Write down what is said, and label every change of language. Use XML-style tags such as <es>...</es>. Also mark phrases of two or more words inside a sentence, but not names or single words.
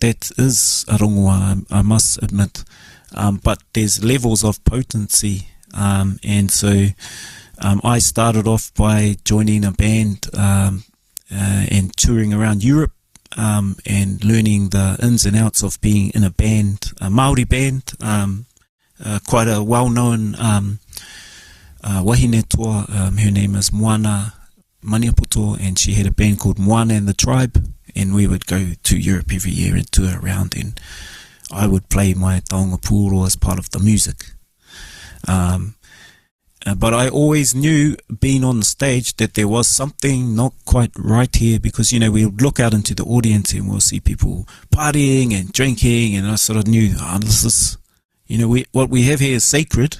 <en>That is a rongoā, I must admit. But there's levels of potency. And so I started off by joining a band and touring around Europe and learning the ins and outs of being in a band, a Māori band, quite a well-known</en> <mi>wahine toa.</mi> <en>Her name is Moana Maniapoto, and she had a band called Moana and the Tribe, and we would go to Europe every year and tour around, and I would play my</en> <mi>Taonga Puoro</mi> <en>as part of the music. But I always knew, being on the stage, that there was something not quite right here, because, we would look out into the audience and we'll see people partying and drinking, and I sort of knew, this is, what we have here is sacred.</en>